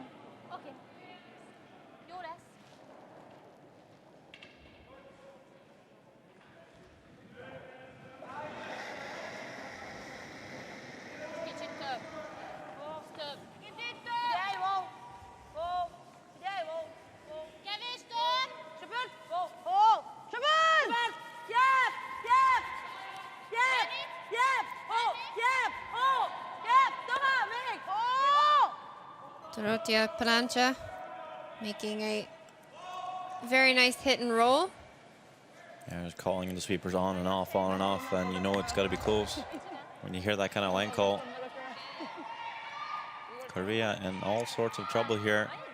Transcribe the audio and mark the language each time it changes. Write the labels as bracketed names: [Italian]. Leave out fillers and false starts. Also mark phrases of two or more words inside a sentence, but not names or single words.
[Hungarian] Oké. Jó lesz. Kicsit több. Több. Kicsit több. Figyelj, wow. Wow. Figyelj, wow. Wow. Kevés több. Söpört. Wow. Ó! Söpör! Söpört. Jep. Jep. Jep. Jep. Ó. Jep. Ó. Jep. Tovább még. Ó. [English] Dorotia Palancha making a very nice hit and roll. Yeah, just calling the sweepers on and off, and you know it's got to be close when you hear that kind of line call. Korea in all sorts of trouble here.